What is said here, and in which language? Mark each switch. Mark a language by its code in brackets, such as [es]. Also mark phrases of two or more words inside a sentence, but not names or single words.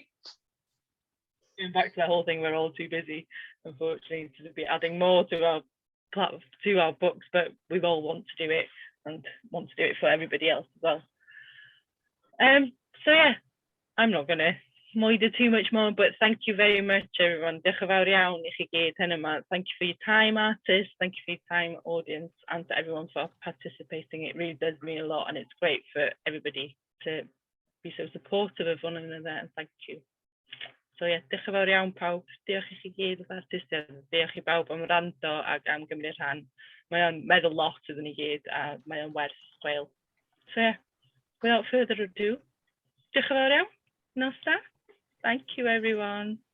[en] Going back to that whole thing, we're all too busy, unfortunately, to be adding more to our books, but we all want to do it and want to do it for everybody else as well. So yeah, I'm not going to moido too much more, but thank you very much, everyone. [cy] Diolch yn fawr iawn I chi gyd hyn yma. [en] Thank you for your time, artists. Thank you for your time, audience, and to everyone for participating. It really does mean a lot, and it's great for everybody to be so supportive of one another, and thank you. So yeah, [cy] diolch yn fawr iawn pawb. Diolch I chi gyd o'r artistiaid. Diolch I bawb am rando ac am gymryd rhan. Mae o'n meddwl lot iddyn ni gyd, a mae o'n werth chweil. [en] So yeah, without further ado, [cy] diolch yn fawr iawn. Nos da. [en] Thank you, everyone.